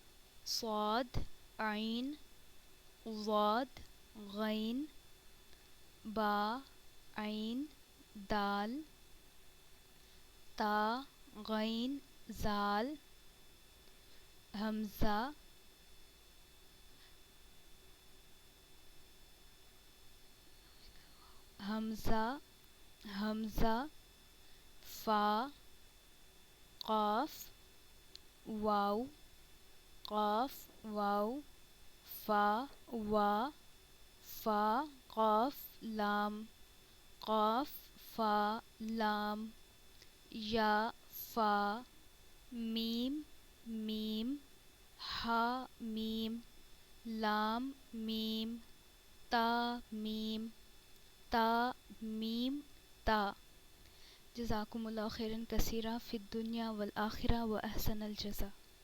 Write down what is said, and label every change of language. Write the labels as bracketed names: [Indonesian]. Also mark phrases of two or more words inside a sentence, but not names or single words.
[Arabic] صاد عین ضاد غین با عین دال تا غین زال حمزہ حمزہ حمزہ فا قاف واو قاف واو فا وا فا قاف لام قاف فا لام یا فا میم میم ہا میم لام میم تا میم تا میم تا جزاکم اللہ خیرا کثیرا فی الدنیا والآخرہ و احسن الجزا